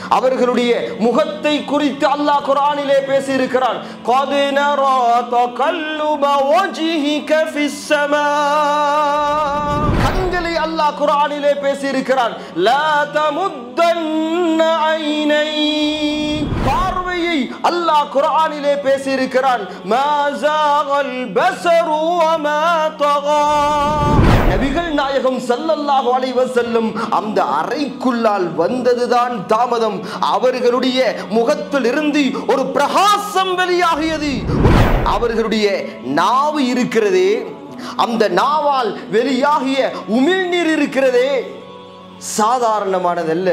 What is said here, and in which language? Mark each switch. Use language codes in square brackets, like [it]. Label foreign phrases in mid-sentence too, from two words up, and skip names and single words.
[ta] அவர்களுடைய முகத்தை குறித்து அல்லாஹ் குர்ஆனிலே பேசி இருக்கிறான். [ar] قَدْ نَرَى تَقَلُّبَ وَجْهِكَ فِي السَّمَاءِ. [ta] கண்களை அல்லாஹ் குர்ஆனிலே பேசி இருக்கிறான். [ar] لَا تَمُدَّنَّ عَيْنَيْكَ. [ta] பார்வையை அல்லாஹ் குர்ஆனிலே பேசி இருக்கிறான். [ar] مَا زَاغَ الْبَصَرُ وَمَا طَغَى. [ta] நபிகள் நாயகம் [ar] صلى الله عليه وسلم [ta] அந்த அறைக்குள்ளால் வந்ததுதான் தாமதம். அவர்களுடைய முகத்தில் இருந்து ஒரு பிரகாசம் வெளியாகியது. அவர்களுடைய நாவு இருக்கிறதே, அந்த நாவால் வெளியாகிய உமிழ்நீர் இருக்கிறதே, சாதாரணமானதல்ல.